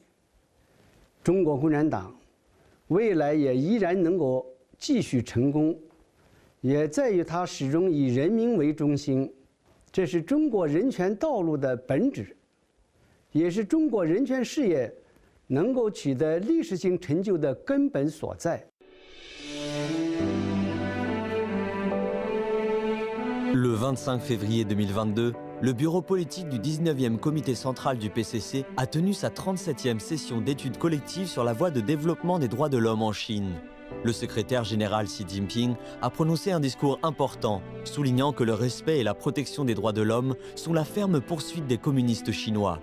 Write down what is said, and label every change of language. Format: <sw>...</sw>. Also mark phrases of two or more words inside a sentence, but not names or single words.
<zh>中国共产党未来也依然能够继续成功，也在于它始终以人民为中心。这是中国人权道路的本质，也是中国人权事业能够取得历史性成就的根本所在。</zh> <fr>Le 25 février 2022, le bureau politique du 19e comité central du PCC a tenu sa 37e session d'études collectives sur la voie de développement des droits de l'homme en Chine. Le secrétaire général Xi Jinping a prononcé un discours important, soulignant que le respect et la protection des droits de l'homme sont la ferme poursuite des communistes chinois.</fr>